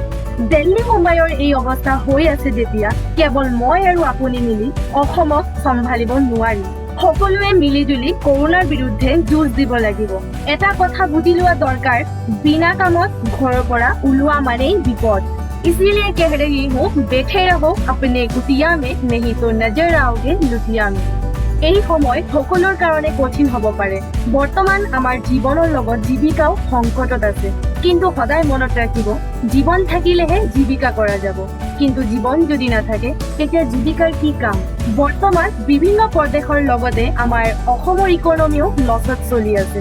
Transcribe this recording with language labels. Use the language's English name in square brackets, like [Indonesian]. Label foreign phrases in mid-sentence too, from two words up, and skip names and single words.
[Assamese] দিল্লী, মুম্বাইৰ এই অৱস্থা হৈ আছে যেতিয়া কেৱল মই আৰু আপুনি মিলি অসমক চম্ভালিব নোৱাৰি। সকলোৱে মিলি জুলি কৰোনাৰ বিৰুদ্ধে যুঁজ দিব লাগিব। এটা কথা বুজি লোৱা দৰকাৰ, বিনা কামত ঘৰৰ পৰা ওলোৱা মানেই বিপদ। [Hindi] इसीलिए कह रही हूँ, बैठे रहो अपने कुटिया में, नहीं तो नजर आओगे लुटिया में। [Assamese] এই সময় সকলোৰ কাৰণে কঠিন হ'ব পাৰে। বৰ্তমান আমাৰ জীৱনৰ লগত জীৱিকাও সংকটত আছে, কিন্তু সদায় মনত ৰাখিব, জীৱন থাকিলেহে জীৱিকা কৰা যাব, কিন্তু জীৱন যদি নাথাকে তেতিয়া জীৱিকাৰ কি কাম। বৰ্তমান বিভিন্ন প্ৰদেশৰ লগতে আমাৰ অসমৰ ইকনমিও লছত চলি আছে।